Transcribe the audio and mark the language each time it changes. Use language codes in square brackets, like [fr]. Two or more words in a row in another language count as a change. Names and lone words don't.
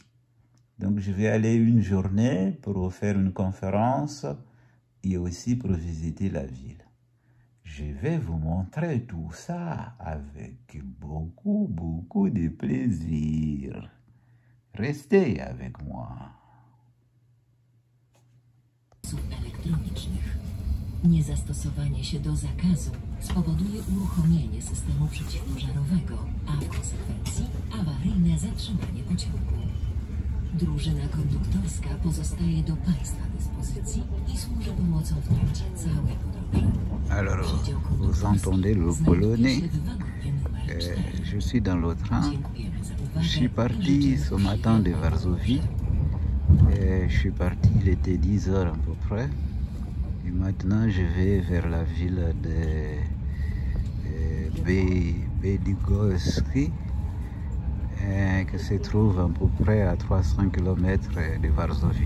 [fr] Donc, je vais aller une journée pour faire une conférence et aussi pour visiter la ville. Je vais vous montrer tout ça avec beaucoup de plaisir. Restez avec moi. [pl] Elektronicznych. Niezastosowanie się do zakazu spowoduje uruchomienie systemu przeciwpożarowego, a w konsekwencji awaryjne zatrzymanie pociągu. Drużyna konduktorska pozostaje do Państwa dyspozycji i służy pomocą w trakcie całej podróży. [fr] Alors, vous entendez le polonais. Je suis dans le train. Je suis parti ce matin de Varsovie. Je suis parti, il était 10 heures à peu près. Et maintenant, je vais vers la ville de Bydgoszcz, qui se trouve à peu près à 300 km de Varsovie.